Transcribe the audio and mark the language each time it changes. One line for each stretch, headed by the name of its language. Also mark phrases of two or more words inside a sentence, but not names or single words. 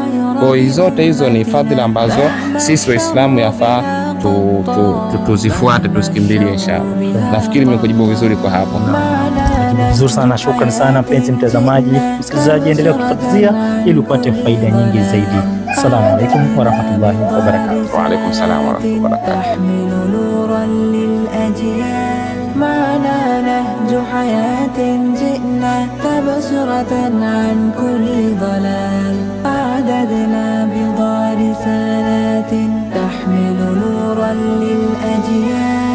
Swahili: Kwa hiyo zote hizo ni fadhila ambazo sisi Waislamu yafaa tuzifuate, tusikimbilie inshallah. Nafikiri nimekujibu vizuri kwa hapo. Vizuri sana, shukrani sana mpenzi mtazamaji, msikilizaji, endelea kufuatilia ili upate faida nyingi zaidi.
Arabic: السلام عليكم ورحمة الله وبركاته. وعليكم السلام ورحمة الله وبركاته. معنا نهج حياة جئنا تبصرة عن كل ضلال، أعددنا بضع رسالات تحمل نورا للأجيال.